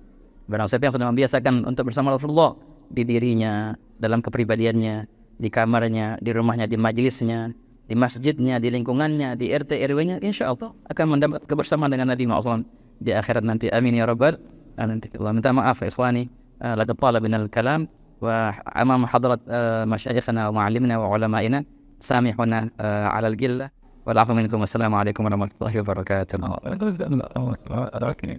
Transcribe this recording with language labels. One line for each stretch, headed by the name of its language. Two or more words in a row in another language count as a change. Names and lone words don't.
Indonesian: Barang siapa yang sudah membiasakan untuk bersama Rasulullah di dirinya, dalam kepribadiannya, di kamarnya, di rumahnya, di majelisnya, di masjidnya, di lingkungannya, di RT RW-nya,
Arabic: إن شاء الله
Indonesian: akan mendapat kebersamaan dengan Nabi Muhammad SAW di akhirat nanti.
Arabic: آمين يا رب العالمين.
Indonesian: Minta maaf
Arabic: إخواني لقد طال بنا الكلام وأمام حضرة مشايخنا ومعلمينا وعلمائنا سامحونا على القلة والعفو منكم. والسلام عليكم ورحمة الله وبركاته.